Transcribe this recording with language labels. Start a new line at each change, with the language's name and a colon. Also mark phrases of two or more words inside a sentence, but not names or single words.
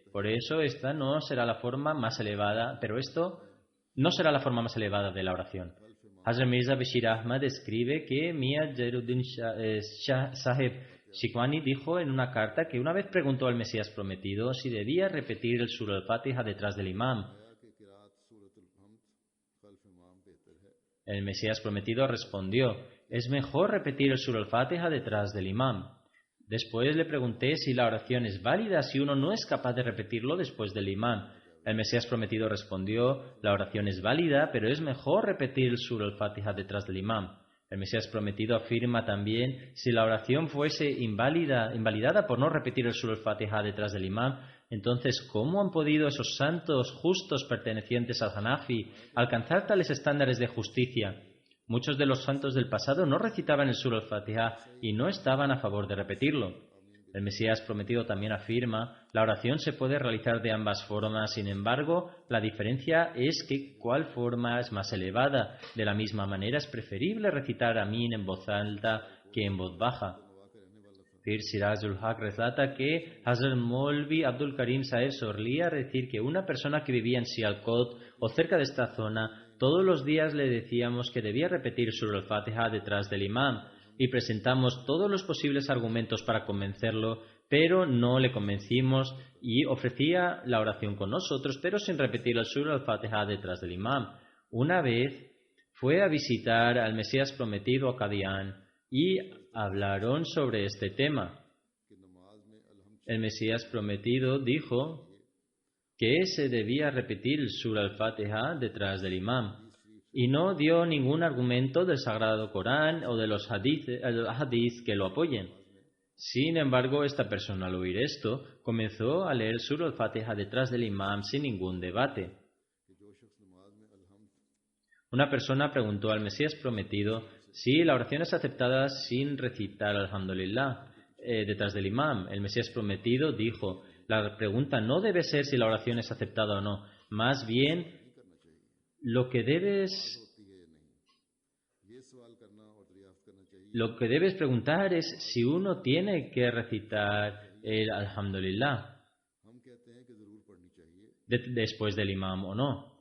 Spanish: Por eso esta no será la forma más elevada, pero esto no será la forma más elevada de la oración. Hazrat Mirza Bashir Ahmad escribe que Mia Jairuddin Shah Sahib Shikwani dijo en una carta que una vez preguntó al Mesías prometido si debía repetir el Surah al-Fatiha detrás del imam. El Mesías prometido respondió: es mejor repetir el Surah al-Fatiha detrás del imam. Después le pregunté si la oración es válida si uno no es capaz de repetirlo después del imam. El Mesías prometido respondió: la oración es válida, pero es mejor repetir el Surah al-Fatiha detrás del imam. El Mesías prometido afirma también: si la oración fuese invalidada por no repetir el Surah al-Fatiha detrás del imam, entonces ¿cómo han podido esos santos justos pertenecientes al Hanafi alcanzar tales estándares de justicia? Muchos de los santos del pasado no recitaban el Surah al-Fatiha y no estaban a favor de repetirlo. El Mesías prometido también afirma: la oración se puede realizar de ambas formas, sin embargo, la diferencia es que cuál forma es más elevada. De la misma manera, es preferible recitar Amin en voz alta que en voz baja. Pir Sirajul Haq relata que Hazrat Maulvi Abdul Karim Saheb solía decir que una persona que vivía en Sialkot o cerca de esta zona, todos los días le decíamos que debía repetir Surah al-Fatiha detrás del imam, y presentamos todos los posibles argumentos para convencerlo, pero no le convencimos y ofrecía la oración con nosotros, pero sin repetir el Surah al-Fatiha detrás del imam. Una vez fue a visitar al Mesías prometido a Qadian y hablaron sobre este tema. El Mesías prometido dijo que se debía repetir el Surah al-Fatiha detrás del imam, y no dio ningún argumento del Sagrado Corán o de los hadith que lo apoyen. Sin embargo, esta persona al oír esto comenzó a leer Surah al-Fatiha detrás del imam sin ningún debate. Una persona preguntó al Mesías prometido si la oración es aceptada sin recitar Alhamdulillah detrás del imam. El Mesías prometido dijo: la pregunta no debe ser si la oración es aceptada o no, más bien lo que debes preguntar es si uno tiene que recitar el Alhamdulillah después del imam o no.